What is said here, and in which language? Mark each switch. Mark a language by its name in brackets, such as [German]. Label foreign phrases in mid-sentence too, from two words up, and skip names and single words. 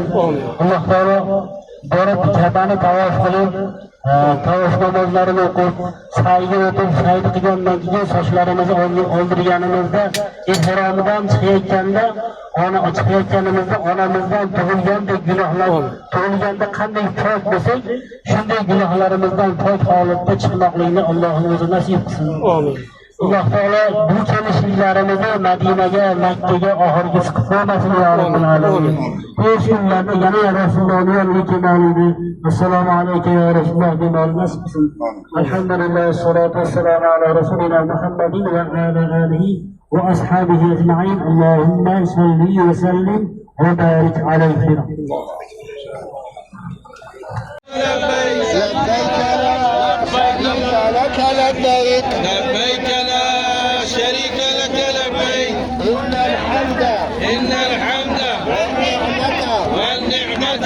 [Uzbek] Alloh taolo borib Ka'bani tavof qilib, tavof namozlarini o'qib, sa'yga o'tib, sa'y qilgandan keyin sochlarimizni oldirganimizda, ehromidan chiqayotganda chiqayotganimizda onamizdan tug'ilgandek gunohlar, tug'ilganda qanday pok bo'lsak, shunday gunohlarimizdan pok holatda chiqmoqlikni Allohning o'zi nasib qilsin. Amin. Alloh taolo bu kelishliklarimizni Madinaga, Makkaga oxirgisi qilib qo'ymasin [Arabic] يا رب العالمين. [Uzbek] Bu kunlarda yana Rasulullohning yoniga kelganingni [Arabic] السلام عليكم يا رسول الله [Uzbek] deb nasib qilsin. [Arabic] الحمد لله، الصلاة والسلام على رسولنا محمد وعلى آله وأصحابه أجمعين. اللهم صل وسلم وبارك عليه. لبيك لا شريك لك لبيك إن الحمد والنعمة